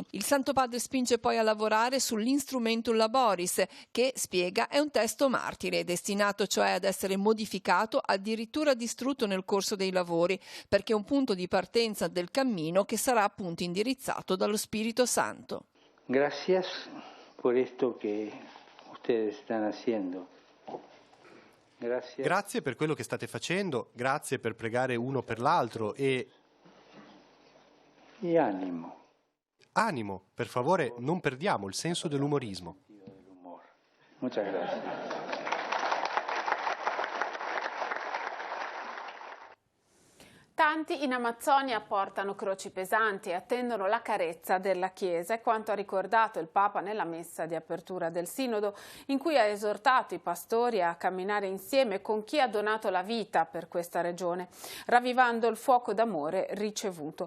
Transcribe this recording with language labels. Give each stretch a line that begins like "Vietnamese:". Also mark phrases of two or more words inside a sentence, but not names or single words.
Italian: Il Santo Padre spinge poi a lavorare sull'Instrumentum Laboris, che, spiega, è un testo martire, destinato cioè ad essere modificato, addirittura distrutto nel corso dei lavori, perché è un punto di partenza del cammino che sarà appunto indirizzato dallo Spirito Santo.
Spanish: Gracias por esto que ustedes están haciendo.
Italian: Grazie per quello che state facendo, grazie per pregare uno per l'altro e animo, per favore non perdiamo il senso dell'umorismo.
Spanish: Muchas gracias.
Italian: Tanti in Amazzonia portano croci pesanti e attendono la carezza della Chiesa, è quanto ha ricordato il Papa nella messa di apertura del Sinodo, in cui ha esortato i pastori a camminare insieme con chi ha donato la vita per questa regione, ravvivando il fuoco d'amore ricevuto.